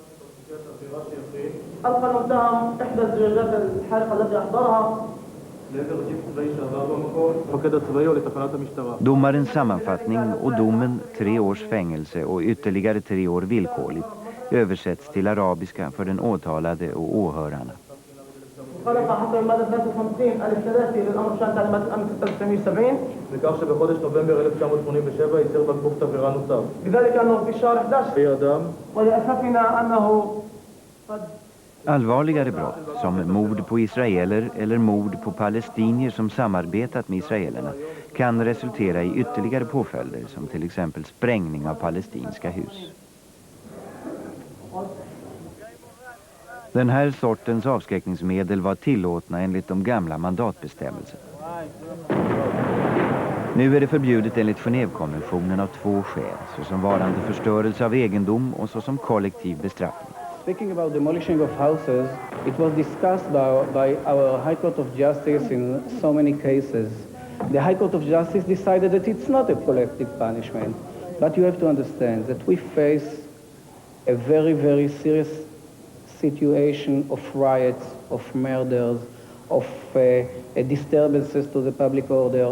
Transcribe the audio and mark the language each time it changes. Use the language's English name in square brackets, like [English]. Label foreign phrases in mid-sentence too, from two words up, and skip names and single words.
[Swedish] Domarens sammanfattning och domen 3 års fängelse och ytterligare 3 år villkorligt översätts till arabiska för den åtalade och åhörarna. [Arabic] خلق حصل المادة 53 ألف 3 للأمر بشأن تعليمات الأمن 1970 [Hebrew] לכך שבחודש נובמבר 1987 ייצר בקבוק תבערה נוסף. [Arabic] بذلك أنه في شهر 11 [Hebrew] חיי אדם. [Arabic] ولأسفنا أنه [Swedish] Allvarligare brott som mord på israeler eller mord på palestinier som samarbetat med israelerna kan resultera i ytterligare påföljder som till exempel sprängning av palestinska hus. Den här sortens avskräckningsmedel var tillåtna enligt de gamla mandatbestämmelserna. Nu är det förbjudet enligt Genèvekonventionen av 2 skäl, såsom varande förstörelse av egendom och såsom kollektiv bestraffning. [English] Speaking about demolishing of houses, it was discussed by our High Court of Justice in so many cases. The High Court of Justice decided that it's not a collective punishment, but you have to understand that we face a very serious situation of riots, of murders, of disturbances to the public order.